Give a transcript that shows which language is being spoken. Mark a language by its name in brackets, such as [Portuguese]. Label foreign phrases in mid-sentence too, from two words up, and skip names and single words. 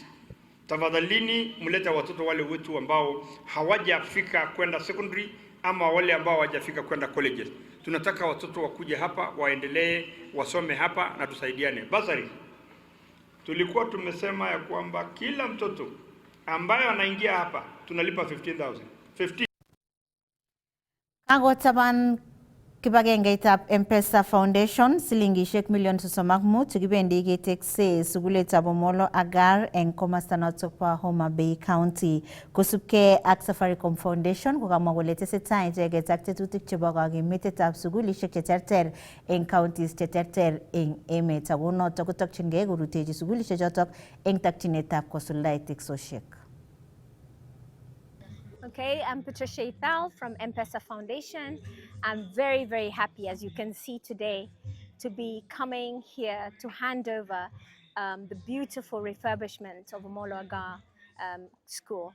[Swahili] Tafadhalini mlete watoto wale wetu ambao hawajafika kwenda secondary ama wale ambao hawajafika kwenda colleges. Tunataka watoto wakuje hapa waendelee wasome hapa na tusaidiane. Basari. Tulikuwa tumesema ya kwamba kila mtoto ambaye anaingia hapa tunalipa 15,000. 15. [Kalenjin] Taban kibagengeitab M-Pesa Foundation silingishek million 35 chekibendi ketekse sugulitab Omolo Agar eng komasta notok po Homa Bay County. Kosubkei ak Safaricom Foundation kokamwa kole tesetai icheket ak tetutik chebo kakimitetab sugulishek cheterter eng counties cheterter eng emet. Ako notok kotokchingei korutechi sugulishek chotok eng takchinetab kosuldae teksosiek. [English] Okay, I'm Patricia Ithal from M-Pesa Foundation. I'm very, very happy, as you can see today, to be coming here to hand over the beautiful refurbishment of Omolo Agar School.